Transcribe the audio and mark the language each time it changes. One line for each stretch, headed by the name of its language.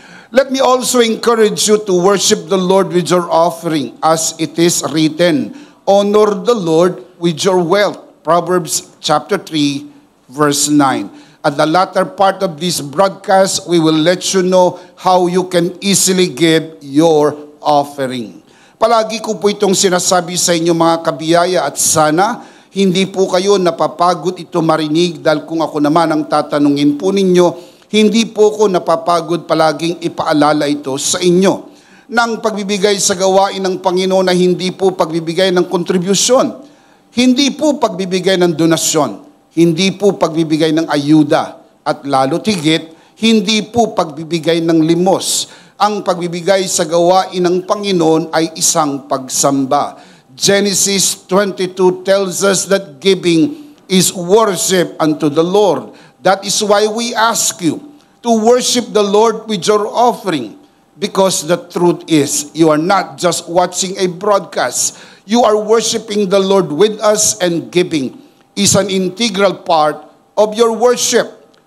English: Let me also encourage you to worship the Lord with your offering, as it is written, honor the Lord with your wealth. Proverbs chapter 3, verse 9. At the latter part of this broadcast, we will let you know how you can easily give your offering.
Filipino: Palagi ko po itong sinasabi sa inyo mga kabiyaya, at sana hindi po kayo napapagod ito marinig, dahil kung ako naman ang tatanungin po ninyo, hindi po ko napapagod palaging ipaalala ito sa inyo. Nang pagbibigay sa gawain ng Panginoon na hindi po pagbibigay ng kontribusyon, hindi po pagbibigay ng donasyon, hindi po pagbibigay ng ayuda, at lalo tigit, hindi po pagbibigay ng limos. Ang pagbibigay sa gawain ng Panginoon ay isang pagsamba.
English: Genesis 22 tells us that giving is worship unto the Lord. That is why we ask you to worship the Lord with your offering. Because the truth is, you are not just watching a broadcast. You are worshiping the Lord with us, and giving is an integral part of your worship.